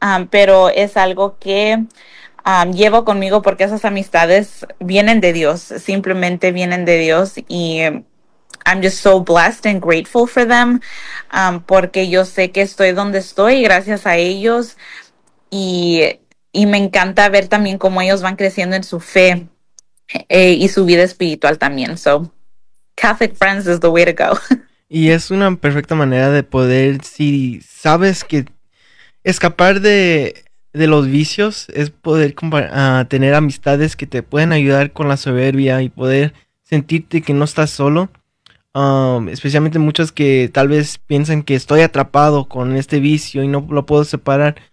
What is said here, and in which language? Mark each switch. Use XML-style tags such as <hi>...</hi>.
<es>pero es algo que llevo conmigo, porque esas amistades vienen de Dios, simplemente vienen de Dios, y</es> <en>I'm just so blessed and grateful for them,</en> <es>porque yo sé que estoy donde estoy gracias a ellos, y me encanta ver también cómo ellos van creciendo en su fe y su vida espiritual también.</es> <en>So, Catholic friends is the way to go.</en> <es>Y es una perfecta manera de poder, si sabes que escapar de los vicios es poder tener amistades que te pueden ayudar con la soberbia y poder sentirte que no estás solo. Especialmente muchos que tal vez piensan que estoy atrapado con este vicio y no lo puedo separar.</es>